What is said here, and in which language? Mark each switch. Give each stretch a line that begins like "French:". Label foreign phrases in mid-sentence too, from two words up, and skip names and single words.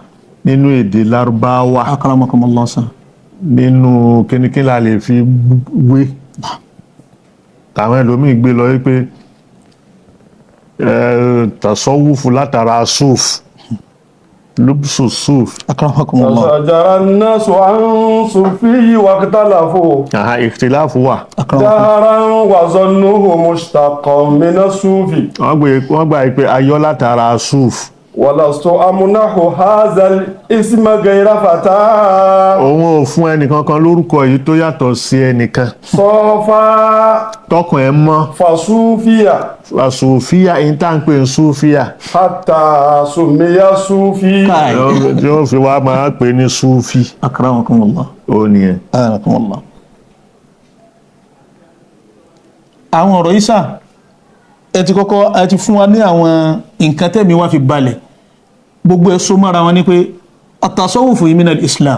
Yoruba: nínú èdè Lárúbáwá,
Arabic: أكرمكم الله سا.
Yoruba: nínú kíníkí la lè fi wé. Àwọn ẹlòmíì gbé lọ wípé tasawufu látara suf,
Arabic: لبس صوف. أكرمكم الله. فشجر الناس عن صوفه واختلفوا
Yoruba: Ìkhtiláfù wà.
Arabic: دهرا وظنوه مشتقا من الصوف
Yoruba: Wọ́n gbà pé ayọ́ látara suf.
Arabic: ولست أمنح هذا الاسم غير فتى
Yoruba: Òun ò fún ẹnìkankan lórúkọ yìí tó yàtọ̀ sí ẹnìkan.
Arabic: صوفا
Yoruba: Tọkàn ẹ mọ́.
Arabic: فصوفيا
Yoruba: Sùfíà èyí tá ń pè ní Sùfíà.
Arabic: حتى سمي صوفي Kai.
Yoruba: Tí wọ́n fi wá máa pè ní Sùfí.
Arabic: أكرمكم الله.
Yoruba: Ó nìyẹn.
Arabic: أكرمكم الله.
Yoruba: Àwọn ọ̀rọ̀ yìí sà ẹ ti fún wa ní àwọn nǹkan tẹ́mi wá fi balẹ̀ gbogbo ẹ̀ so mọ́ra wọn ni pé at-tasawwuf yìí
Arabic: من الإسلام.